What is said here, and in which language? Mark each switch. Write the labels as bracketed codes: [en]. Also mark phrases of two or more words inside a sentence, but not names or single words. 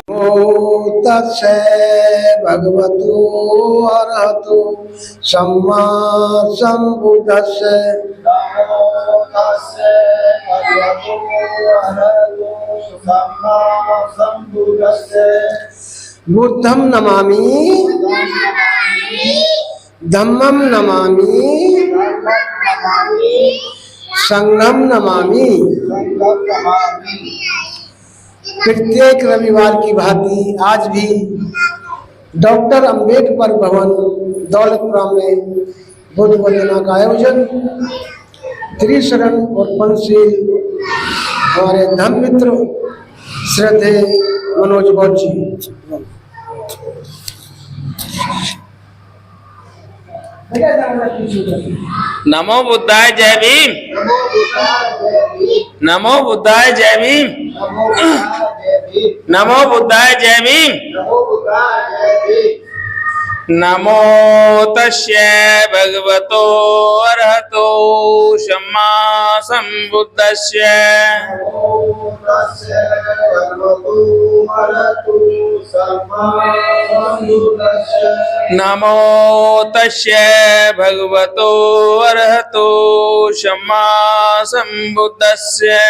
[pi] तस्य भगवतो अरहतो सम्मा सम्बुद्धस्य बुद्धं नमामि धम्मं नमामि संघं नमामि। [hi] प्रत्येक रविवार की भांति आज भी डॉक्टर अंबेडकर भवन दौलतपुरा में बुद्ध वंदना का आयोजन त्रिशरण और पंचशील हमारे धर्म मित्र श्रद्धे मनोज गौर जी। [pi] नमो बुद्धाय [hi] जय भीम। [pi] नमो बुद्धाय [hi] जय भीम। [pi] नमो बुद्धाय [hi] जय भीम। [pi] नमो तस्य भगवतो अरहतो सम्मा सम्बुद्धस्य। नमो तस्य भगवतो अरहतो सम्मा सम्बुद्धस्य।